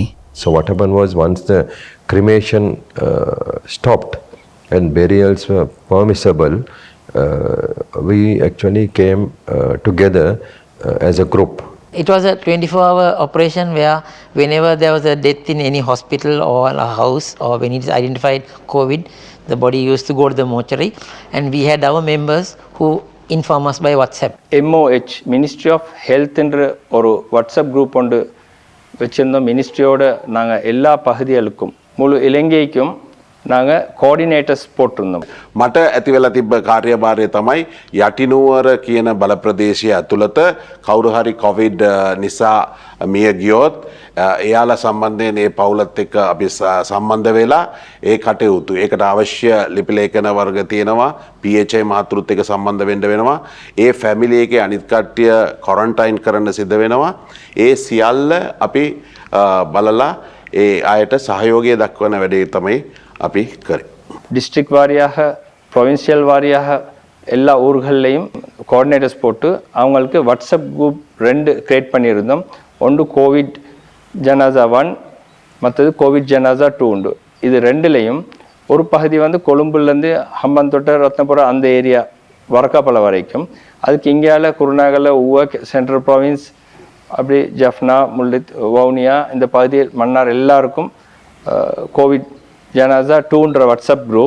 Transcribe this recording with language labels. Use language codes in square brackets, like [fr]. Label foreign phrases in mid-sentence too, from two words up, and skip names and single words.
[en] So what happened was, once the cremation stopped and burials were permissible, we actually came together as a group. It was a 24-hour operation where whenever there was a death in any hospital or a house, or when it is identified COVID, the body used to go to the mortuary, and we had our members who inform us by WhatsApp. MOH, Ministry of Health [ta] என்ற ஒரு [en] WhatsApp group [ta] ஒன்று வச்சிருந்தோம். மினிஸ்ட்ரியோட நாங்கள் எல்லா பகுதிகளுக்கும் முழு இலங்கைக்கும் நாங்கள் கோஆர்டினேட்டர்ஸ் போட்டிருந்தோம். [si] මට ඇති වෙලා තිබ්බ කාර්යභාරය තමයි යටිනුවර කියන බල ප්‍රදේශය ඇතුළත කවුරු හරි කොවිඩ් නිසා මිය ගියොත් එයාලා සම්බන්ධයෙන් ඒ පවුලත් එක්ක අපි සම්බන්ධ වෙලා ඒ කටයුතු ඒකට අවශ්‍ය ලිපි ලේඛන වර්ග තියෙනවා, PHI මහතුරුත් එක්ක සම්බන්ධ වෙන්න වෙනවා, ඒ ෆැමිලි එකේ අනිත් කට්ටිය ක්වොරන්ටයින් කරන්න සිද්ධ වෙනවා. ඒ සියල්ල අපි බලලා ඒ අයට සහයෝගය දක්වන වැඩේ තමයි අපි කරේ. [ta] டிஸ்ட்ரிக்ட் வாரியாக, ப்ரொவின்சியல் வாரியாக எல்லா ஊர்கள்லையும் கோஆர்டினேட்டர்ஸ் போட்டு அவங்களுக்கு [en] WhatsApp group [ta] 2 கிரியேட் பண்ணியிருந்தோம். ஒன்று கோவிட் ஜனாசா 1, மற்றது கோவிட் ஜனாசா 2 உண்டு. இது ரெண்டுலேயும் ஒரு பகுதி வந்து கொழும்புலேருந்து ஹம்பந்தோட்டை, ரத்னபுரம் அந்த ஏரியா வரக்காப்பளை வரைக்கும், அதுக்கு இங்கேயால் குருநாகல, ஊவா, சென்ட்ரல் ப்ராவின்ஸ், அப்படி ஜஃப்னா, முல்லித், வவுனியா இந்த பகுதியில் மன்னார் எல்லாருக்கும் கோவிட் ஜனாசா 2ன்ற [en] WhatsApp group.